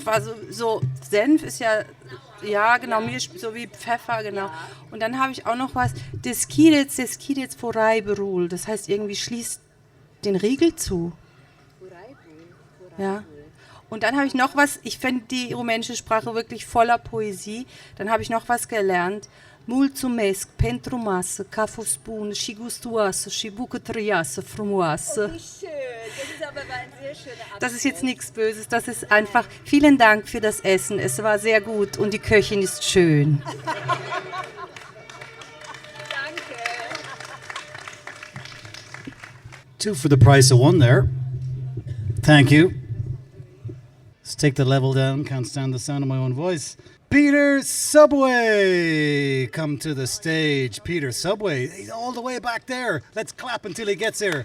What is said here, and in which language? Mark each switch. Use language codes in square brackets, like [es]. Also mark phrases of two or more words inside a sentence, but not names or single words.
[de] Also so Senf ist ja genau, so wie Pfeffer, genau. Und dann habe ich auch noch was. [ro] Deskideți voraiberul. [de] Das heißt irgendwie schließt den Riegel zu. Ja. Und dann habe ich noch was, ich finde die rumänische Sprache wirklich voller Poesie. Dann habe ich noch was gelernt. [ro] Mulțumesc pentru masă, că a fost bună și gustoasă și bucătăreasă frumoasă. [de] Oh, wie schön. Das ist aber ein sehr schöner Abschluss. Das ist jetzt nichts Böses, das ist einfach, vielen Dank für das Essen, es war sehr gut und die Köchin ist schön. Danke. [en] 2 for the price of 1 there. Thank you. Let's take the level down, can't stand the sound of my own voice. Peter Subway, come to the stage. Peter Subway, he's all the way back there. Let's clap until he gets here.